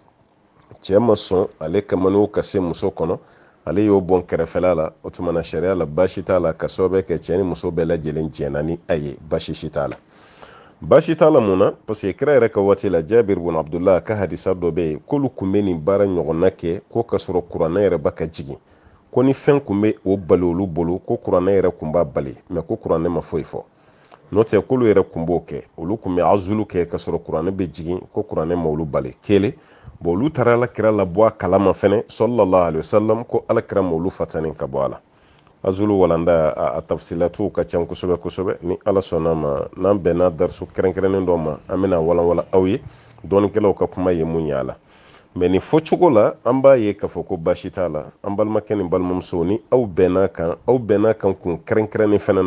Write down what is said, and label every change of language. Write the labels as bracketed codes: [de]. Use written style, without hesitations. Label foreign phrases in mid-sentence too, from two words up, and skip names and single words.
[bm] cɛ ma sɔn ale ka maniw ka se muso kɔnɔ ale y'o bɔn kɛrɛfɛla la o tuma na sariya la baasi t'a la ka sababu kɛ cɛ ni muso bɛɛ lajɛlen jɛnna ni a ye baasi si t'a la baasi t'a la mun na [fr] parce que [bm] kira yɛrɛ ka waati la Jabir ibn Abdullah ka hadisa dɔ bɛ yen k'olu kun bɛ nin baara ɲɔgɔnna kɛ ko ka sɔrɔ kuranɛ yɛrɛ ba ka jigin ko ni fɛn kun bɛ o bali olu bolo ko kuranɛ yɛrɛ kun b'a bali mɛ ko kuranɛ ma foyi fɔ n'o tɛ k'olu yɛrɛ kun b'o kɛ olu kun bɛ azulu kɛ ka sɔrɔ kuranɛ bɛ jigin ko kuranɛ ma olu bali kelen olu taara alakira la bɔ a kalama fɛnɛ [ar] صلى الله عليه وسلم [bm] ko alakira ma olu fatani ka bɔ a la azulu walanda a tafsilatu ka ca kosɛbɛ kosɛbɛ ni ala sɔnna ma n'an bɛnna darisu kɛrɛnkɛrɛnnen dɔ ma an bɛna walawala aw ye dɔɔnikɛlaw ka kuma ye mun ye a la mɛ nin fɔcogo la an b'a ye k'a fɔ ko baasi t'a la an balimakɛ ni balimamuso ni aw bɛnna kan kun kɛrɛnkɛrɛnnen fɛnɛ